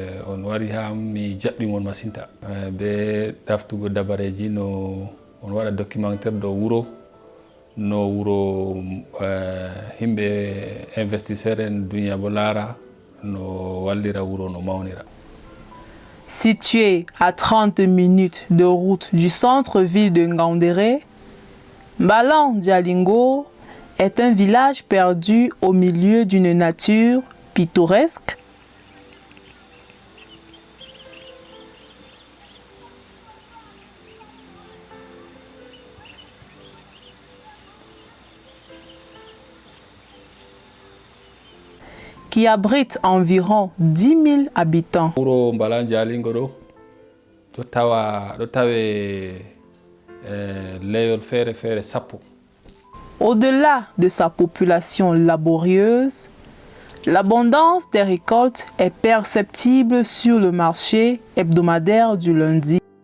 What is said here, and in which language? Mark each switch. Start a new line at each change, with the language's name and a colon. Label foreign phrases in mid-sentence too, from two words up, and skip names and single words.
Fula: on wari ha mi jaɓɓi mon masinta be daftugo dabareji no on waɗa documentaire do wuro no wuro himɓe investisseur en duniya bo laara no wallira wuro no mawnira.
French: Situé à 30 minutes de route du centre-ville de Ngaoundéré, Mbalang Jalingo est un village perdu au milieu d'une nature pittoresque. Qui abrite environ 10 000 habitants.
Fula: Wuro Mbalang Jalingo do tawe leyol fere sappo.
French: Au-delà de sa population laborieuse, l'abondance des récoltes est perceptible sur le marché hebdomadaire du lundi.